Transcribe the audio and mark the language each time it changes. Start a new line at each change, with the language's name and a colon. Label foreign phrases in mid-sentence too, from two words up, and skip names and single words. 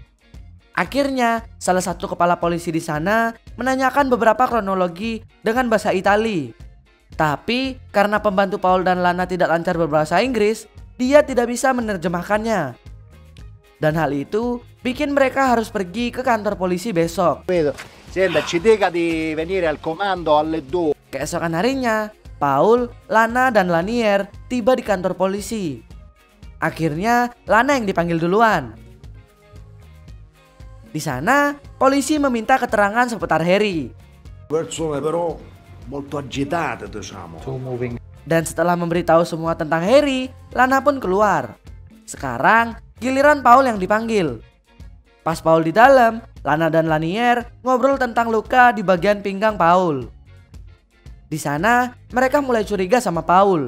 Indonesian: Akhirnya salah satu kepala polisi di sana menanyakan beberapa kronologi dengan bahasa Itali. Tapi karena pembantu Paul dan Lana tidak lancar berbahasa Inggris, dia tidak bisa menerjemahkannya. Dan hal itu bikin mereka harus pergi ke kantor polisi besok.
Italian: Senta, ci dica di venire al comando alle 2.
Indonesian: Keesokan harinya, Paul, Lana, dan Lanier tiba di kantor polisi. Akhirnya Lana yang dipanggil duluan. Di sana, polisi meminta keterangan seputar Harry.
Italian: Persone però molto agitate, diciamo.
Indonesian: Dan setelah memberitahu semua tentang Harry, Lana pun keluar. Sekarang giliran Paul yang dipanggil. Pas Paul di dalam, Lana dan Lanier ngobrol tentang luka di bagian pinggang Paul. Di sana mereka mulai curiga sama Paul.